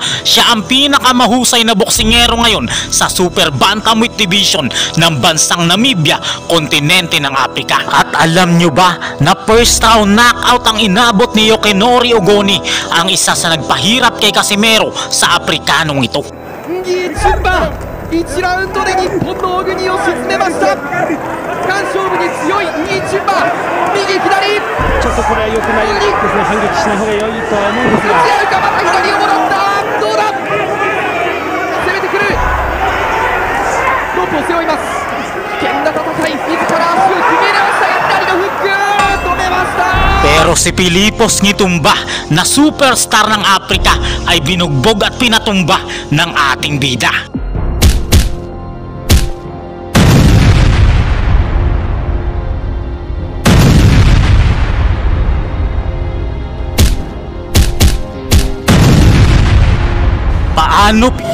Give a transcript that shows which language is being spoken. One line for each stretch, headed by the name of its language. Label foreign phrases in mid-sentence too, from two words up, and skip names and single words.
Filipino: Siya ang pinakamahusay na boksingero ngayon sa
English: Super Bantamweight Division
Filipino: ng bansang Namibia, kontinente ng Afrika. At alam nyo ba na
English: first round knockout
Filipino: ang inabot ni Yokinori Ogoni, ang isa sa nagpahirap kay Casimero sa Aprikanong ito.
Japanese: Ngitumba 1 ラウンドで日本の小国を沈めました。完勝負に強いNgitumba、右左、ちょっとこれは良くないですね。反撃しない方が良いとは思うんですが、打ち合うか、また左をもらった。どうだ、攻めてくる。ロープを背負います。危険な戦い、自ら足を決め直したが、左のフック止めました。
Filipino: Pero si Filipos Ngitumba na superstar ng Afrika ay binugbog at pinatumba ng ating bida. Paano?